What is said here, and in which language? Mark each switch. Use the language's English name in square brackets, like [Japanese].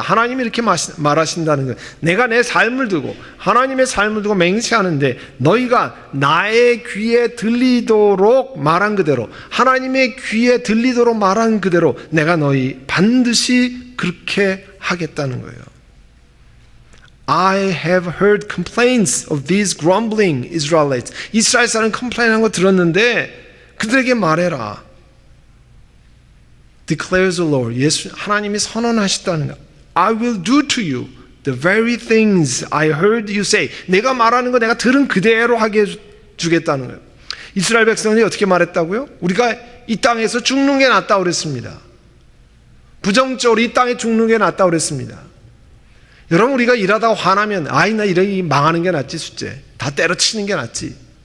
[Korean] 하나님이 이렇게 말하신다는 거예요. 내가 내 삶을 두고 하나님의 삶을 두고 맹세하는데 너희가 나의 귀에 들리도록 말한 그대로 하나님의 귀에 들리도록 말한 그대로 내가 너희 반드시 그렇게 하겠다는 거예요. [English] I have heard complaints of these grumbling Israelites. [Korean] 이스라엘 사람 컴플레인한 거 들었는데 그들에게 말해라. [English] Declares the Lord. [Korean] 예수 하나님이 선언하셨다는 거. [English] I will do to you the very things I heard you say. [Korean] 내가 말하는 거 내가 들은 그대로 하게 주겠다는 거예요. 이스라엘 백성들이 어떻게 말했다고요? 우리가 이 땅에서 죽는 게 낫다고 그랬습니다. 부정적으로 이 땅에 죽는 게 낫다고 그랬습니다. 여러분 우리가 일하다가 화나면 나 이러기 망하는 게 낫지 숫제 다 때려치는 게 낫지.